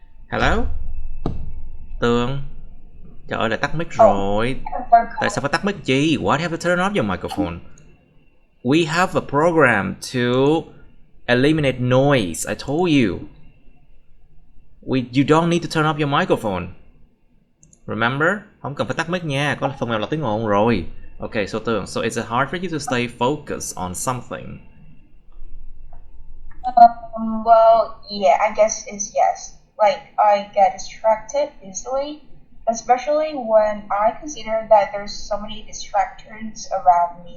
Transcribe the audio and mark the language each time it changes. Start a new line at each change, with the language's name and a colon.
Vietnamese: Hello? Tường? Trời ơi, lại tắt mic rồi. Tại sao phải tắt mic chi?
English: Why do you have to turn off your microphone? We have a program to eliminate noise. I told you. You don't need to turn off your microphone. Remember?
Vietnamese: Không cần phải tắt mic nha. Có phần mềm lọc tiếng ồn rồi.
English: Okay, so Tường, so is it hard for you to stay focused on something? Well, yeah, I guess it's yes. Like, I get distracted easily, especially when I consider that there's so many distractions around me.